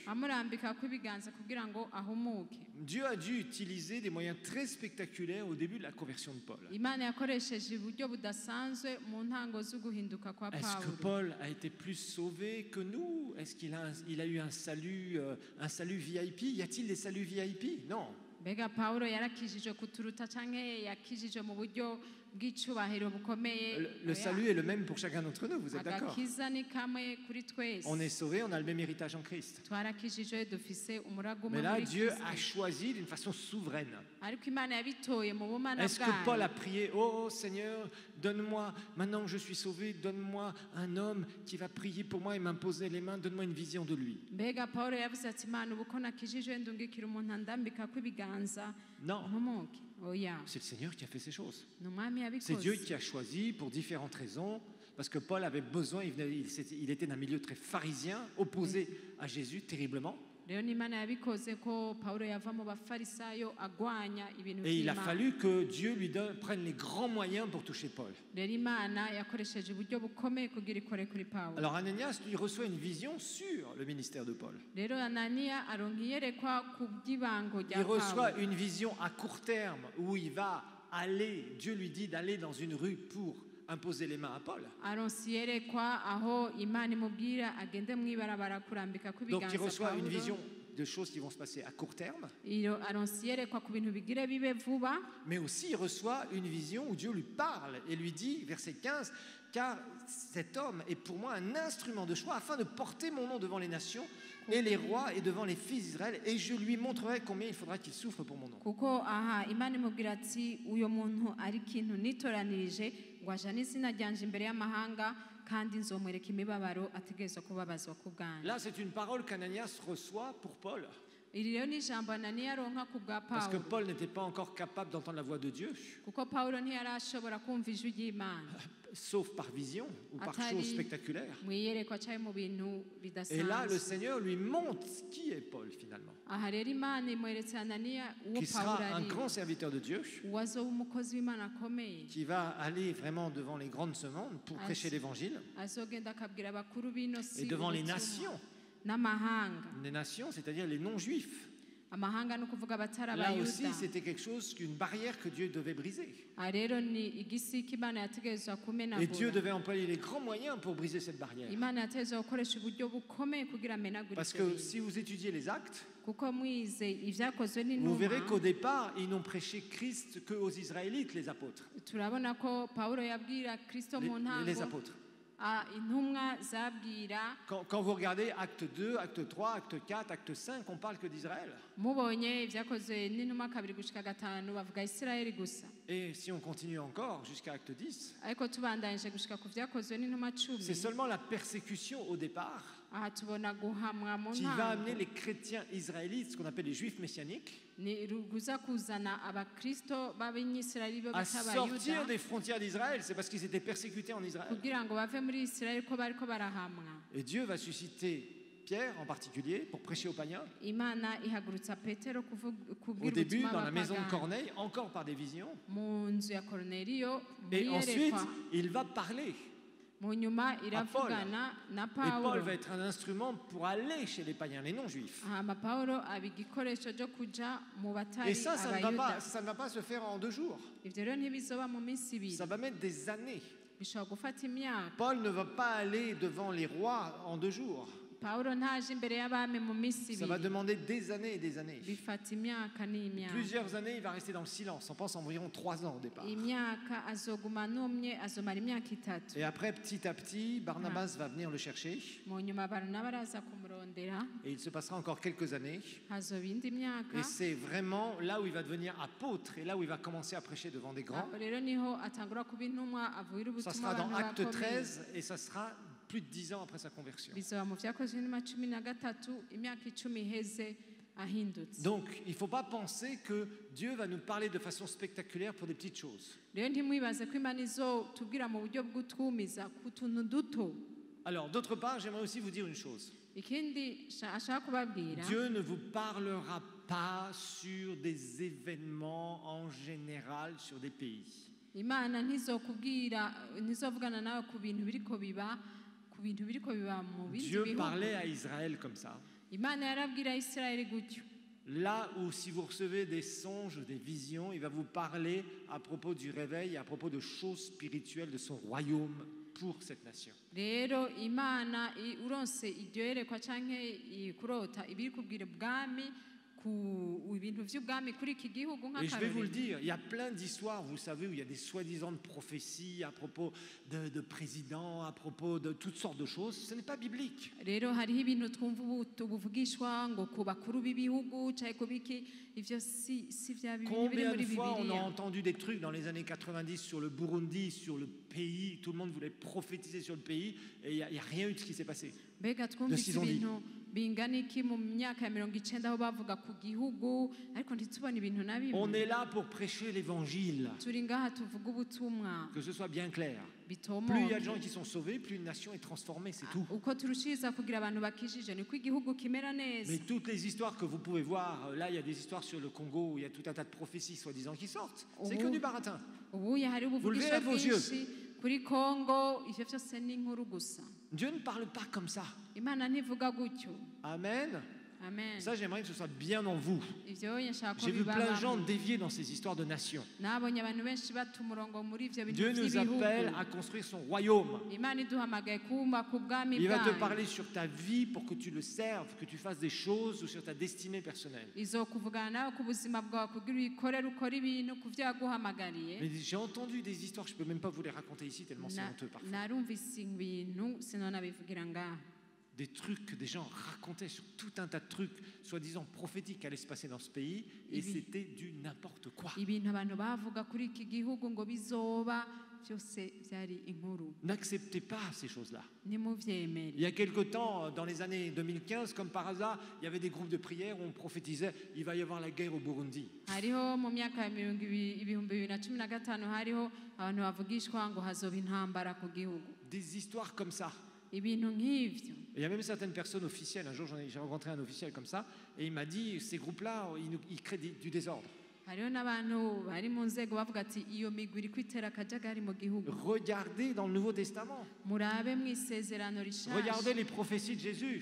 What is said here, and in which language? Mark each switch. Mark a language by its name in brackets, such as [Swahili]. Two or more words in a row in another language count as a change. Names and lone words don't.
[Rundi] amurambika ko ibiganza kugira ngo ahumuke. [French] Dieu a dû utiliser des moyens très spectaculaires au début de la conversion de Paul. [Rundi] Imana yakoresheje uburyo budasanzwe mu ntango zo guhinduka kwa [French] Est-ce que [Rundi] Pawulo. [French] Paul a été plus sauvé que nous? Est-ce qu'il a eu un salut VIP? Y a-t-il des saluts VIP? Non. [Rundi] mbega Pawulo yarakijije kuturuta canke yakijije mu buryo bw'icubahiro bukomeye? [French] Le salut est le même pour chacun d'entre nous, vous êtes d'accord? [Rundi] agakiza ni kamwe kuri twese. [French] On est sauvé, on a le même héritage en Christ. [Rundi] twarakijije dufise umurago umwe [French] Mais là, [Rundi] muri [French] Dieu [Rundi] Kristo. [French] a choisi d'une façon souveraine. [Rundi] ariko Imana yabitoye mu bumana [French] Est-ce que Paul a [Rundi] bwayo. [French] prié, oh Seigneur, donne-moi, maintenant que je suis sauvé, donne-moi un homme qui va prier pour moi et m'imposer les mains, donne-moi une vision de lui? [Rundi] mbega Pawulo yavuze ati Imana ubu ko nakijije ndungikira umuntu andambika ko ibiganza [French] Non, [Rundi] ntumuke? oya, [French] c'est le Seigneur qui a fait ces choses. [Rundi] ni umwami [French] C'est Dieu [Rundi] yabikoze. [French] qui a choisi pour différentes raisons, parce que Paul avait besoin, il était d'un milieu très pharisien, opposé à Jésus terriblement, [Rundi] rero ni Imana yabikoze ko Pawulo yava mu bafarisayo agwanya ibintu [French] et il a [Rundi] by'Imana. [French] fallu que Dieu prenne les grands moyens pour toucher Paul. [Rundi] rero Imana yakoresheje uburyo bukomeye kugira ikore kuri Pawulo. [French] Alors Ananias, lui, reçoit une vision sur le ministère de Paul. [Rundi] rero Ananiya aronka iyerekwa ku by'ibango rya [French] Il reçoit [Rundi] Pawulo. [French] une vision à court terme où il va aller, Dieu lui dit d'aller dans une rue pour imposer les mains à Paul. [Rundi] aronse iyerekwa aho Imana imubwira agende mu ibarabara kurambika ko [French] Donc il [Rundi] ibiganza [French] reçoit une [Rundi] Pawulo. [French] vision de choses qui vont se passer à court terme, [Rundi] iyo aronse iyerekwa ku bintu bigire bibe vuba, [French] mais aussi il reçoit une vision où Dieu lui parle et lui dit, verset 15, car cet homme est pour moi un instrument de choix afin de porter mon nom devant les nations et les rois et devant les fils d'Israël, et je lui montrerai combien il faudra qu'il souffre pour mon nom. [Rundi] kuko aha Imana imubwira ati uyo muntu ari ikintu nitoranirije ngo ajane izina ryanje imbere y'amahanga kandi nzomwereka imibabaro ategerezwa kubabazwa ku bwanjye. [French] Là, c'est une parole qu'Ananias reçoit pour Paul. [Rundi] Iri rero ni ijambo Ananiya aronka ku bwa [French] Parce que [Rundi] Pawulo, [French] Paul n'était pas encore capable d'entendre la voix de Dieu, [Rundi] kuko Pawulo ntiyari ashobora kumva ijwi ry'Imana [French] sauf par vision ou par [Rundi] Atari [French] chose spectaculaire. [Rundi] mu iyerekwa cyangwa mu bintu [French] Et là, le [Rundi] bidasanzwe. [French] Seigneur lui montre qui est Paul finalement, [Rundi] Aha rero Imana imweretse Ananiya uwo [French] qui [Rundi] Pawulo [French] sera un [Rundi] ari, [French] grand serviteur de Dieu, [Rundi] uwo azoba umukozi w'Imana akomeye, [French] qui va aller vraiment devant les grandes semaines pour prêcher l'évangile [Rundi] azogenda akabwira abakuru b'ino si [French] et devant les [Rundi] ubutumwa [French] nations. [Rundi] n'amahanga. [French] Les nations, c'est-à-dire les non-juifs. [Rundi] Amahanga ni ukuvuga abatari [French] Là aussi, [Rundi] abayuda. [French] c'était quelque chose, une barrière que Dieu devait briser. [Rundi] Aha rero ni igisika Imana yategerezwa [French] Et Dieu [Rundi] kumenagura. [French] devait employer les grands moyens pour briser cette barrière. [Rundi] Imana yategerezwa gukoresha uburyo bukomeye kugira amenagure [French] Parce [Rundi] ibyo [French] que [Rundi] bintu. [French] si vous étudiez les actes, [Rundi] Kuko mwize ibyakozwe [French] vous verrez [Rundi] n'intumwa [French] qu'au départ, ils n'ont prêché Christ qu'aux Israélites, les apôtres. [Rundi] turabona ko Pawulo yabwira Kristo mu [French] Les [Rundi] ntango [French] apôtres. [Rundi] intumwa zabwira. [French] Quand vous regardez acte 2, acte 3, acte 4, acte 5, on parle que d'Israël. [Rundi] Mubonye ibyakozwe n'intumwa 2-5 bavuga Isirayeli gusa. [French] Et si on continue encore jusqu'à acte 10, [Rundi] Ariko tubandanyije gushika ku byakozwe n'intumwa 10, [French] c'est seulement la persécution au départ [Rundi] aha tubona guhamwa mu [French] qui va amener [Rundi] ntango [French] les chrétiens israélites, ce qu'on appelle les juifs messianiques, [Rundi] ni ruguza kuzana abakristo b'Abanyisirayeli bo [French] à [Rundi] bita [French] sortir [Rundi] Abayuda [French] des frontières d'Israël. C'est parce qu'ils étaient persécutés en Israël. [Rundi] kugira ngo bave muri Isirayeli ko bariko barahamwa. [French] Et Dieu va susciter Pierre en particulier pour prêcher aux païens. [Rundi] Imana ihagurutsa Petero [French] Au [Rundi] kubwira [French] début, [Rundi] ubutumwa [French] dans la maison de [Rundi] abapagani. [French] Corneille, encore par des visions. [Rundi] Mu nzu ya Korneliyo [French] Et [Rundi] muri [French] ensuite, [Rundi] yerekwa [French] il va parler. [Rundi] mu nyuma iravugana na [French] Et Paul [Rundi] Pawulo. [French] va être un instrument pour aller chez les païens, les non-juifs. [Rundi] hama Pawulo aba igikoresho cyo kuja mu batari [French] Et ça ne [Rundi] abayuda. [French] va pas se faire en 2 jours. [Rundi] Ivyo rero ntibizoba mu minsi ibiri, [French] Ça va mettre des années. [Rundi] bishobora gufata imyaka. [French] Paul ne va pas aller devant les rois en 2 jours. [Rundi] Pawulo ntaje imbere y'abami mu minsi [French] Ça va [Rundi] ibiri, [French] demander des années et des années. [Rundi] bifata imyaka n'imyaka. [French] Plusieurs années, il va rester dans le silence. On pense environ 3 ans au départ. [Rundi] Imyaka azoguma numye, azomara imyaka 3. [French] Et après, petit à petit, Barnabas va venir le chercher. [Rundi] Mu nyuma Barnaba araza kumurondera, [French] Et il se passera encore quelques années. [Rundi] hazoba indi myaka. [French] Et c'est vraiment là où il va devenir apôtre et là où il va commencer à prêcher devant des grands. [Rundi] Aho rero niho atangura kuba intumwa, avugira [French] Ça [Rundi] ubutumwa [French] sera dans [Rundi] abantu [French] Acte [Rundi] bakomeye. [French] 13 et ça sera plus de 10 ans après sa conversion. [Rundi] Bizoba mu vyakozwe n'intumwa 13, imyaka 10 iheze ahindutse. [French] Donc, il ne faut pas penser que Dieu va nous parler de façon spectaculaire pour des petites choses. [Rundi] Rero ntimwibaze ko Imana izotubwira mu buryo bw'utwumiza ku tuntu duto. [French] Alors, d'autre part, j'aimerais aussi vous dire une chose. [Rundi] Ikindi ashaka kubabwira, [French] Dieu ne vous parlera pas sur des événements en général sur des pays. [Rundi] Imana ntizovugana nawe ku bintu biriko biba mu bindi [French] Dieu [Rundi] bihugu. [French] parlait à Israël comme ça. [Rundi] Imana yarabwira Isirayeli gutyo. [French] Là où si vous recevez des songes, des visions, il va vous parler à propos du réveil, à propos de choses spirituelles de son royaume pour cette nation. [Rundi] Rero Imana uronse iryo yerekwa canke kurota ibiri kubwira ubwami ku ibintu vy'ubwami kuri iki gihugu [French] Et je vais vous le [Rundi] nk'akarorero. [French] dire, il y a plein d'histoires, vous savez, où il y a des soi-disant prophéties à propos de présidents, à propos de toutes sortes de choses. Ce n'est pas biblique. [Rundi] Rero hariho ibintu twumva buvugishwa ngo ku bakuru b'ibihugu canke ku biki, ivyo si vya bintu biri [French] Combien [Rundi] muri [French] de fois on a [Rundi] Bibiliya. [French] entendu des trucs dans les années 90 sur le Burundi, sur le pays, tout le monde voulait prophétiser sur le pays, et il n'y a rien eu de ce qui s'est passé. [Rundi] Mbega twumvise Sizo ndi. ibintu bingana iki mu myaka ya 90 aho bavuga ku gihugu, ariko ntitubona ibintu na [French] On [Rundi] bimwe. [French] est là pour prêcher l'évangile, [Rundi] Turi ngaha tuvuga ubutumwa [French] que ce soit bien clair. [Rundi] bitomoke. [French] Plus il y a de gens qui sont sauvés, plus une nation est transformée, c'est tout. [Rundi] Uko turushiriza kugira abantu bakijije niko igihugu kimera neza. [French] Mais toutes les histoires que vous pouvez voir, là il y a des histoires sur le Congo où il y a tout un tas de prophéties soi-disant qui sortent. C'est que du baratin. [Rundi] Ubu hari ubuvugisha [French] verrez de vos yeux. [Rundi] bwinshi kuri Kongo, ivyo vyose ni inkuru gusa. [French] Dieu ne parle pas comme ça. [Rundi] Imana ntivuga gutyo. Amen. Amen. [French] Ça, j'aimerais que ce soit bien en vous. [Rundi] Ivyo nshaka ko [French] J'ai vu plein de gens [Rundi] bibaba. [French] dévier dans ces histoires de nations. [Rundi] Nabonye abantu benshi bata umurongo muri ivyo bintu [French] Dieu nous [Rundi] vy'ibihugu. [French] appelle à construire son royaume. [Rundi] Imana iduhamagaye kumva ku bwami [French] Il va te [Rundi] bwayo. [French] parler sur ta vie pour que tu le serves, que tu fasses des choses ou sur ta destinée personnelle. [Rundi] Izokuvugana nawe ku buzima bwawe kugira uyikorere ukora ibintu ku vyo yaguhamagariye. [French] Mais j'ai entendu des histoires, je ne peux même pas vous les raconter ici tellement c'est honteux parfois. [Rundi] Narumvise ibintu sinona bivugira ngaha. [French] des trucs que des gens racontaient sur tout un tas de trucs, soi-disant prophétiques, qui allaient se passer dans ce pays, et c'était du n'importe quoi. [Rundi] ibintu abantu bavuga kuri iki gihugu ngo bizoba byose byari inkuru [French] N'acceptez pas ces choses-là. [Rundi] nimuvyemere. [French] Il y a quelque temps, dans les années 2015, comme par hasard, il y avait des groupes de prière où on prophétisait il va y avoir la guerre au Burundi. [Rundi] hariho mu myaka ya ibihumbi 2015 hariho abantu bavugishwa ngo hazoba intambara ku gihugu, [French] Des histoires comme ça. [Rundi] ibintu nk'ivyo. [French] Et il y a même certaines personnes officielles. Un jour, j'ai rencontré un officiel comme ça, et il m'a dit ces groupes-là, ils créent du désordre. [Rundi] hariho n'abantu bari mu nzego bavuga ati iyo migwi iri kwitera akajagari mu gihugu. [French] Regardez dans le Nouveau Testament. [Rundi] murabe mu isezerano rishasha, [French] Regardez les prophéties de Jésus.